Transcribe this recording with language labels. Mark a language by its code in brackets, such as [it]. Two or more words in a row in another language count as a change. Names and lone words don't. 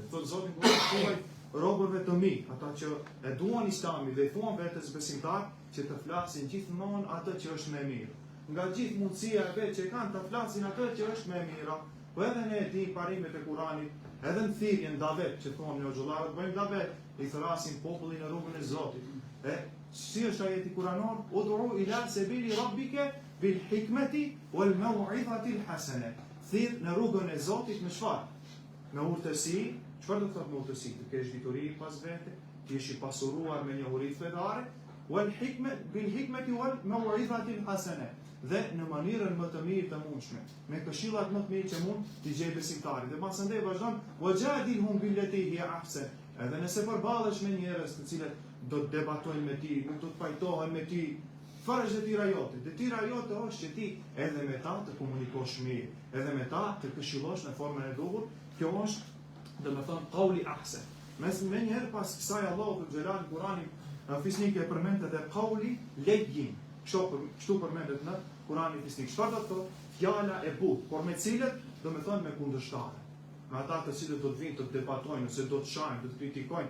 [sq] Thotë Zoti kur thuaj robërve të mi, ata që e duan Islamin dhe i thuan vetes besimtar, që të flasin gjithmonë atë që është më mirë. Nga gjithë mundësia e vet që kanë të flasin atë që është më mirë. Po edhe ne e dim parimet e Kuranit, edhe në thirrjen davet që thonë ne xhollarët bëjmë davet, i thrasin popullin në rrugën e Zotit. Si është ajeti kuranor? [ar] ادع إلى سبيل ربك بالحكمة والموعظة الحسنة. [sq] Thirr në rrugën e Zotit me çfarë? Me urtësi. Çfarë do të thotë me urtësi? Të kesh dituri pas vete, të jesh i pasuruar me njohuri fetare, [ar] والحكمة بالحكمة والموعظة الحسنة. [sq] Dhe në mënyrën më të mirë të mundshme, me këshillat më të mirë që mund t'i gjej besimtari. Dhe pasandej vazhdon [ar] وجادلهم بالتي هي أحسن. [sq] Edhe nëse përballesh me njerëz të cilët do të debatojnë me ti, nuk do të pajtohen me ti, çfarë është detyra jote? Detyra jote është që ti edhe me ta të komunikosh mirë, edhe me ta të këshillosh në formën e duhur. Kjo është, domethënë, [ar] قول أحسن. [sq] Me njëherë pas kësaj Allahu xhelal Kurani fisnik e përmend edhe [ar] قول لين. [sq] Kështu përmendet në Kuranin fisnik. Çfarë do të thotë? Fjala e butë, por me cilët, domethënë me kundërshtar. Me ata të cilët do të vinë të debatojnë, ose do të shajnë, do të kritikojnë.